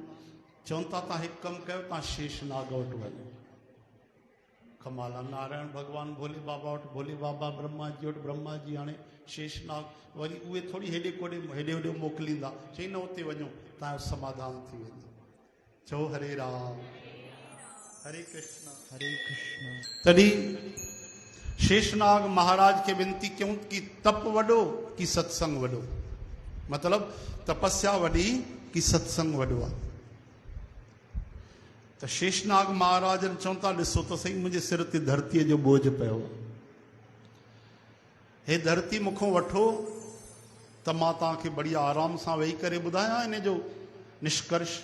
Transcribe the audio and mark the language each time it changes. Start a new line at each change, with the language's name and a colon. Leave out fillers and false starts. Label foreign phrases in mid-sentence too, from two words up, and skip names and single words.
Sindhi: चवनि था तव्हां हिकु कमु कयो, तव्हां शेषनाग वटि वञो। कमाल आहे। नारायण भगवान भोले बाबा वटि, भोले बाबा ब्रह्मा जी वटि, ब्रह्मा जी हाणे शेषनाग। वरी उहे थोड़ी हेॾे होॾे मोकिलींदा, चई न उते वञो, तव्हांजो समाधान थी वेंदो। चओ हरे राम। हरे कृष्ण हरे कृष्ण। तॾहिं शेषनाग महाराज के विनती क्यों कि तप वॾो कि सत्संग वॾो, मतलब तपस्या वॾी कि सत्संग वॾो आहे। त शेषनाग महाराज चवनि था ॾिसो त सही, मुंहिंजे सिर ते धरतीअ जो बोझ पियो। हे धरती मूंखां वठो त मां तव्हांखे बढ़िया आराम सां वेही करे ॿुधायां इन जो निष्कर्ष।